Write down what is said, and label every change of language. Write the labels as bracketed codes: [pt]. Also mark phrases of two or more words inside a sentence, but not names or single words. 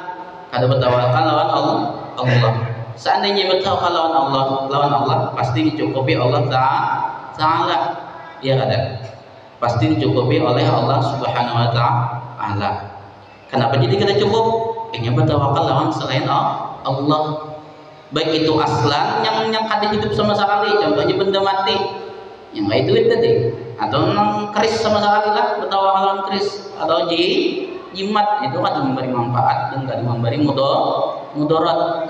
[bjn] Kada bertawakal lawan Allah. Seandainya bertawakal lawan Allah pasti dicukupi Allah Ta'ala, ya kada? [id] Pasti dicukupi oleh Allah [ar] سبحانه وتعالى. [bjn] Kenapa jadi kada cukup? Ini bertawakal lawan selain Allah. Baik itu aslan yang kada hidup sama sekali, contohnya benda mati, yang nggak duit tadi, atau keris sama sekali lah, bertawakal lawan keris, atau jimat, itu kan memberi manfaat dan tidak memberi mudarat.